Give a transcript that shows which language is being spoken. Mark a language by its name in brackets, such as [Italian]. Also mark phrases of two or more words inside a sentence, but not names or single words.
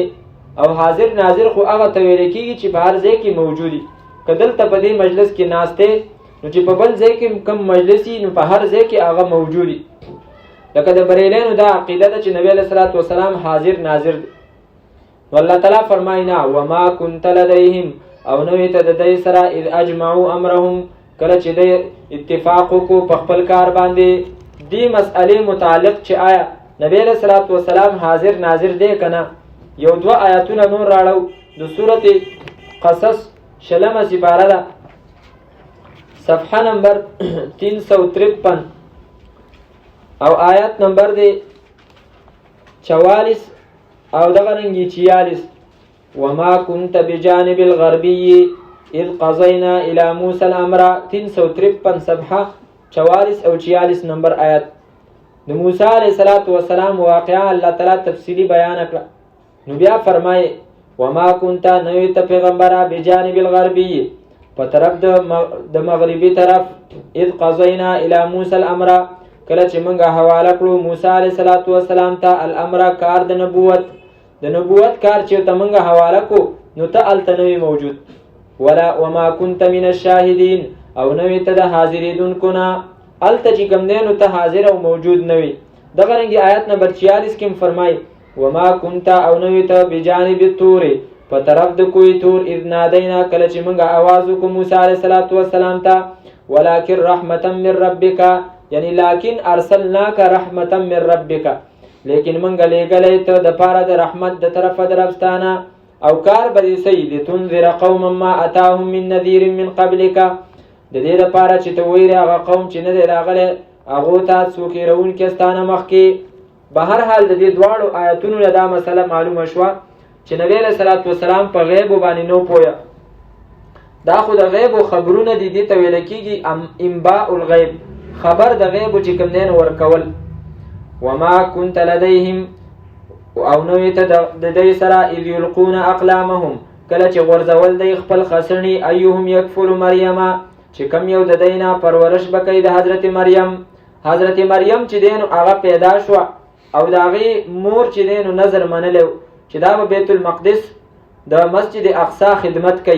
[Pashto] او حاضر ناظر خو هغه ته ویل کېږي چې په هر ځای کې موجود وي. که دلته په دې مجلس کې ناست دی نو چې په بل ځای کې کم مجلس وي نو په هر ځای کې هغه موجود وي. لکه د بریلیانو دا عقیده ده چې نبی [Arabic] علیه الصلاة والسلام [Pashto] حاضر ناظر دی. نو الله تعالی فرمایي نه [Arabic] وما كنت لديهم [Pashto] او نه وې ته د دوی سره [Arabic] اذ اجمعوا امرهم [Pashto] کله چې دوی اتفاق وکړو په خپل کار باندې دې مسئلې متعلق چې آیا نبی [Arabic] علیه الصلاة والسلام [Pashto] حاضر ناظر دی که نه. یو دوه آیاتونه نور راړو د سورت قصص 20 سپاره ده صفحه نمبر 353 او آیت نمبر دی 44 او دغه رنګي 46 [Arabic] وما كنت بجانب الغربي اذ قضينا الى موسى الامر [Pashto] 353 صفحه 44 او 46 نمبر آیت. د موسی [Arabic] علیه السلام [Pashto] واقعا الله تعالی تفصیلی بیان کړه. نو بیا فرمایي [Arabic] وما كنت [Pashto] نوی ته پیغمبره [Arabic] بجانب الغربي [Pashto] په طرف د مغربي طرف [Arabic] اذ قضينا الى موسى الامر [Pashto] کله چې موږ حواله کړو موسی [Arabic] علیه السلام [Pashto] ته الامر کار د نبوت کار چې ته موږ حواله کو نو ته الته نوی موجود [Arabic] وما كنت من الشاهدين [Pashto] او نوی ته د حاضرېدونکو نه الته چې کوم دی نو ته حاضر او موجود نوی. دغه رنګي آیت نمبر 46 کې فرمایي [Arabic] وما كنت [Pashto] او نوی ته [Arabic] بجانب الطور [Pashto] په طرف د کوی تور اذ نادینا کله چې موږ आवाज وکړو موسی [Arabic] علیه السلام [Pashto] ته [Arabic] ولكن رحمتا من ربک یعنی لكن ارسلناک رحمتا من ربک [Pashto] لیکن موږ لېږلی ته د پاره د رحمت د طرفه د ربستانه او کار به دې صحیح [Arabic] لتنذر قوما ما اتاهم من نذیر من قبلک [Pashto] د دې لپاره چې ته ویری هغه قوم چې نه دی راغلی هغو ته څوک یېرونکي ستانه مخکې. به هر حال د دې دواړو آیتونو نه دا مسله معلومه شوه چې نبی [Arabic] علیه الصلاة والسلام [Pashto] په غیبو باندې نو پوهه. دا خو د غیبو خبرونه دي دې ته ویل کېږي [Arabic] انباء الغیب [Pashto] خبر د غیبو چې کوم دی نو ورکول. [Arabic] وما كنت لديهم [Pashto] او نوې ته د دوی سره [Arabic] اذ یلقون اقلامهم [Pashto] کله چې غورځول دی خپل خسرني [Arabic] ایهم یکفل مریم [Pashto] چې کم یو د دوی نه پرورش به کوي د حضرت مریم چې دی نو هغه پیدا شوه او د هغې مور چې دی نو نظر منلی چې دا به بیت المقدس د مسجد اقصا خدمت کوي.